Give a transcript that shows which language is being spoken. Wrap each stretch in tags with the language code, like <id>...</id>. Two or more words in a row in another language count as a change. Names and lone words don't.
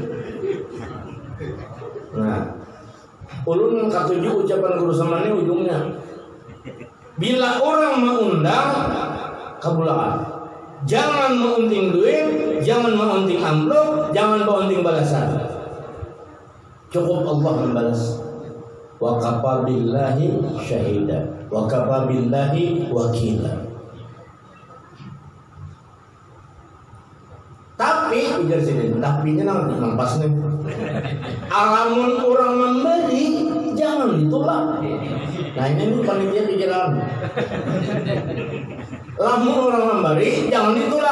<bjn>Nah, ulun katuju ucapan guru samane ujungnya. Bila orang mengundang kabulakan. Jangan meunting duit, jangan meunting amplop, jangan meunting balasan. Cukup Allah membalas.</bjn> <ar>Wa kafa billahi syahida, wa kafa billahi wakila.</ar> <bjn>Tapi ujar sini, tapinya nang pas nih. Alamun orang memberi jangan ditolak. Nah ini panitia pikiran. Lamun orang memberi jangan ditolak.</bjn>